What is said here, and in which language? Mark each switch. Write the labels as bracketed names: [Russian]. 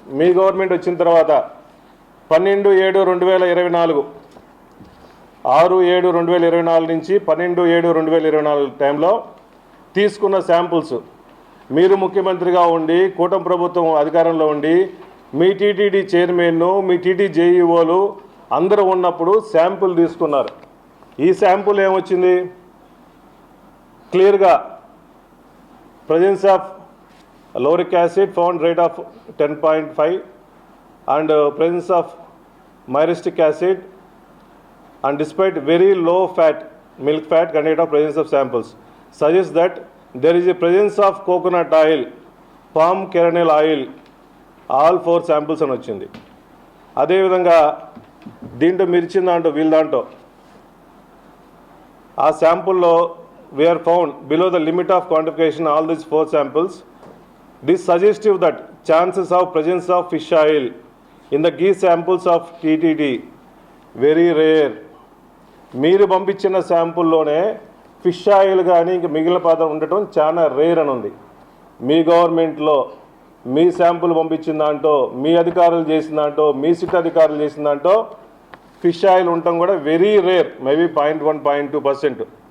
[Telugu] మీ government వచ్చిన తర్వాత 12/7/2024 6/7/2024 నుంచి 12/7/2024 టైంలో తీసుకున్న శాంపుల్స్ మీరు ముఖ్యమంత్రిగా ఉండి కూటమి ప్రభుత్వం అధికారంలో ఉండి మీ టీటీడీ చైర్మన్ మీ టీటీ జేఈఓలు అందరూ ఉన్నప్పుడు శాంపుల్ తీసుకున్నారు. ఈ శాంపుల్ ఏమొచ్చింది? [English] క్లియర్గా presence of lauric acid found rate of 10.5 and presence of myristic acid, and despite very low fat milk fat content of presence of samples suggests that there is a presence of coconut oil, palm kernel oil, all 4 samples [Telugu] అని వచ్చింది. అదేవిధంగా దీంట్లో మిర్చిన దాంట్లో వీళ్ళ దాంట్లో ఆ శాంపుల్లో [English] we are found below the limit of quantification all these 4 samples. This suggestive that chances of presence of fish oil in the ghee samples of TTD very rare. [Telugu] మీరు పంపించిన శాంపుల్లోనే ఫిష్ ఆయిల్ కానీ ఇంక మిగిలిన పదార్థం ఉండటం చాలా రేర్ అని ఉంది. మీ గవర్నమెంట్లో మీ శాంపుల్ పంపించిన దాంట్లో మీ అధికారులు చేసిన దాంట్లో మీ సిట్ అధికారులు చేసిన దాంట్లో ఫిష్ ఆయిల్ ఉండటం కూడా వెరీ రేర్, మేబీ 0.1-0.2%.